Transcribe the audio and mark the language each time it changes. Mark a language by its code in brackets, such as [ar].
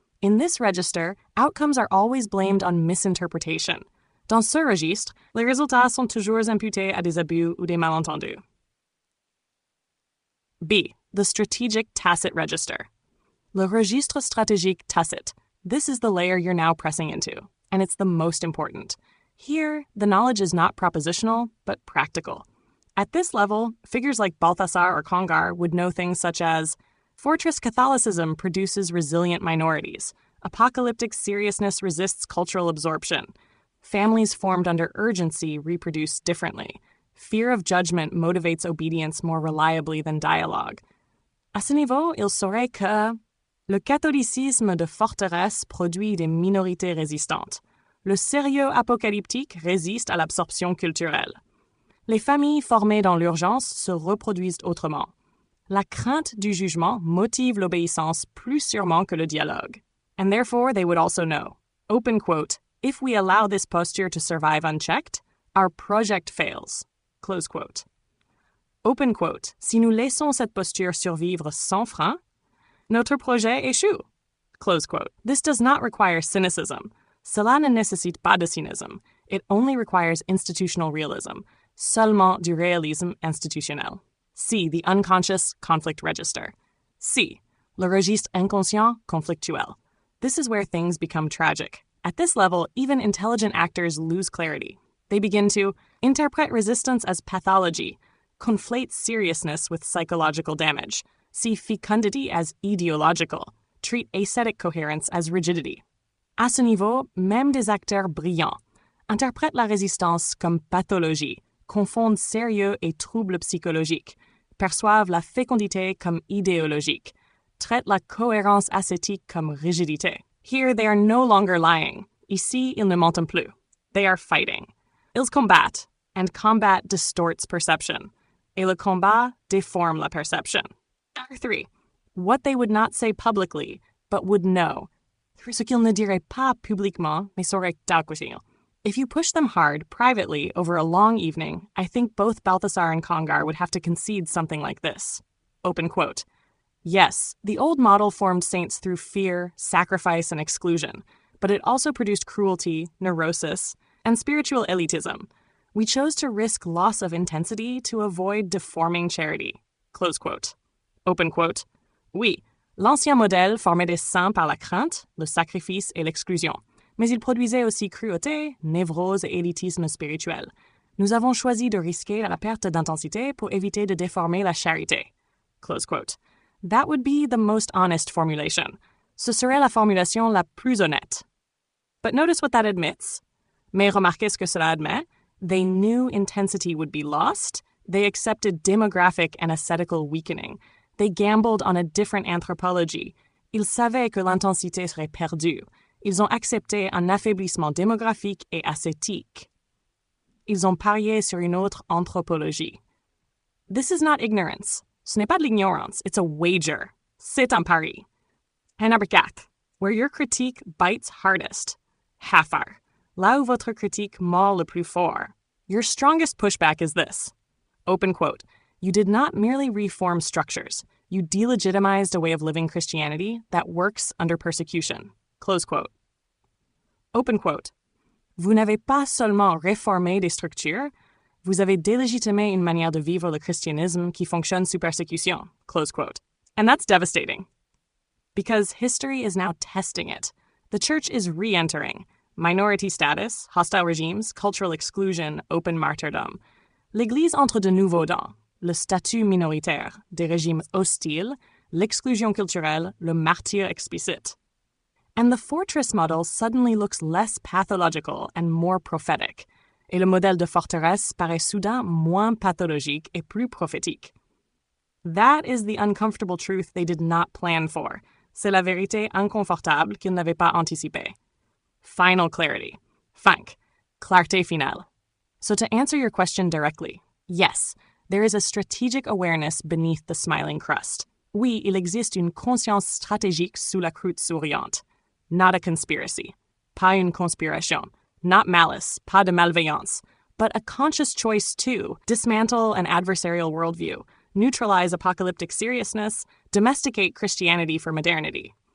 [en] In this register, outcomes are always blamed on misinterpretation. [fr] Dans ce registre, les résultats sont toujours imputés à des abus ou des malentendus. [en] B. The strategic tacit register. [fr] Le registre stratégique tacite. [en] This is the layer you're now pressing into, and it's the most important. Here, the knowledge is not propositional, but practical. At this level, figures like Balthasar or Congar would know things such as fortress Catholicism produces resilient minorities. Apocalyptic seriousness resists cultural absorption. Families formed under urgency reproduce differently. Fear of judgment motivates obedience more reliably than dialogue. [fr] À ce niveau, il saurait que le catholicisme de forteresse produit des minorités résistantes. Le sérieux apocalyptique résiste à l'absorption culturelle. Les familles formées dans l'urgence se reproduisent autrement. La crainte du jugement motive l'obéissance plus sûrement que le dialogue. [en] And therefore they would also know, open quote, if we allow this posture to survive unchecked, our project fails, close quote. Open quote, [fr] si nous laissons cette posture survivre sans frein, notre projet échoue, [en] close quote. This does not require cynicism. [fr] Cela ne nécessite pas de cynisme. [en] It only requires institutional realism, [fr] seulement du réalisme institutionnel. [en] C. The unconscious conflict register. C. [fr] Le registre inconscient conflictuel. [en] This is where things become tragic. At this level, even intelligent actors lose clarity. They begin to interpret resistance as pathology, conflate seriousness with psychological damage, see fecundity as ideological, treat ascetic coherence as rigidity. [fr] À ce niveau, même des acteurs brillants interprètent la résistance comme pathologie, confondent sérieux et troubles psychologiques, perçoivent la fécondité comme idéologique, traitent la cohérence ascétique comme rigidité. [en] Here they are no longer lying. [fr] Ici, ils ne mentent plus. [en] They are fighting. [fr] Ils combattent, [en] and combat distorts perception. [fr] Et le combat déforme la perception. [en] Number 3. What they would not say publicly, but would know. [fr] Ce qu'ils ne diraient pas publiquement, mais sauraient d'acquisir. [en] If you push them hard, privately, over a long evening, I think both Balthasar and Congar would have to concede something like this. Open quote. Yes, the old model formed saints through fear, sacrifice, and exclusion, but it also produced cruelty, neurosis, and spiritual elitism. We chose to risk loss of intensity to avoid deforming charity. Close quote. Open quote. [fr] Oui, l'ancien modèle formait des saints par la crainte, le sacrifice et l'exclusion, mais il produisait aussi cruauté, névrose et élitisme spirituel. Nous avons choisi de risquer la perte d'intensité pour éviter de déformer la charité. [en] Close quote. That would be the most honest formulation. [fr] Ce serait la formulation la plus honnête. [en] But notice what that admits. [fr] Mais remarquez ce que cela admet. [en] They knew intensity would be lost. They accepted demographic and ascetical weakening. They gambled on a different anthropology. [fr] Ils savaient que l'intensité serait perdue. Ils ont accepté un affaiblissement démographique et ascétique. Ils ont parié sur une autre anthropologie. [en] This is not ignorance. [fr] Ce n'est pas de l'ignorance. [en] It's a wager. [fr] C'est un pari. [en] And number 4, where your critique bites hardest. Hafar. [fr] Là où votre critique mord le plus fort. [en] Your strongest pushback is this. Open quote. You did not merely reform structures. You delegitimized a way of living Christianity that works under persecution. Close quote. Open quote. [fr] Vous n'avez pas seulement réformé des structures, vous avez délégitimé une manière de vivre le christianisme qui fonctionne sous persécution. [en] Close quote. And that's devastating. Because history is now testing it. The church is re-entering. Minority status, hostile regimes, cultural exclusion, open martyrdom. [fr] L'Église entre de nouveaux dents. Le statut minoritaire, des régimes hostiles, l'exclusion culturelle, le martyre explicite. [en] And the fortress model suddenly looks less pathological and more prophetic. [fr] Et le modèle de forteresse paraît soudain moins pathologique et plus prophétique. [en] That is the uncomfortable truth they did not plan for. [fr] C'est la vérité inconfortable qu'ils n'avaient pas anticipée. [en] Final clarity. Finq. [fr] Clarté finale. [en] So to answer your question directly, yes, there is a strategic awareness beneath the smiling crust. [fr] Oui, il existe une conscience stratégique sous la croûte souriante. [en] Not a conspiracy. [fr] Pas une conspiration. [en] Not malice. [fr] Pas de malveillance. [en] But a conscious choice to dismantle an adversarial worldview, neutralize apocalyptic seriousness, domesticate Christianity for modernity.